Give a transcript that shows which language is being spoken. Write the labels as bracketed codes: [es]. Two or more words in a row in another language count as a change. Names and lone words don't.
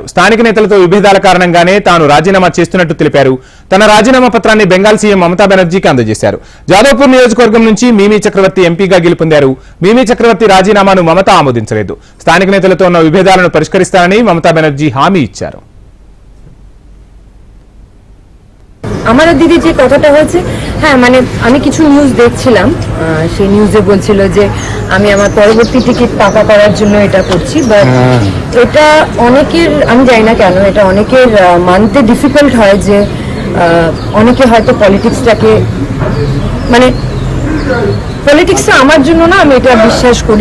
[te] స్థానిక నేతలతో విభేదాల కారణంగానే తాను రాజీనామా చేస్తున్నట్టు తెలిపారు. తన రాజీనామా పత్రాన్ని బెంగాల్ సీఎం మమతా బెనర్జీకి అందజేశారు. జాదవ్పూర్ నియోజకవర్గం నుంచి మిమీ చక్రవర్తి ఎంపీగా గెలుపొందారు. మిమీ చక్రవర్తి రాజీనామాను మమత ఆమోదించలేదు. స్థానిక నేతలతో ఉన్న విభేదాలను పరిష్కరిస్తానని మమతా బెనర్జీ హామీ ఇచ్చారు. [bn] আমার দিদি যে কথাটা হয়েছে, হ্যাঁ মানে আমি কিছু নিউজ দেখছিলাম, সেই নিউজে বলছিল যে আমি আমার পরবর্তী টিকিট পাকা করার জন্য এটা করছি, বাট এটা অনেকের, আমি জানি না কেন এটা অনেকের মানতে ডিফিকাল্ট হয় যে অনেকে হয়তো পলিটিক্সটাকে মানে পলিটিক্সটা আমার জন্য না, আমি এটা বিশ্বাস করি।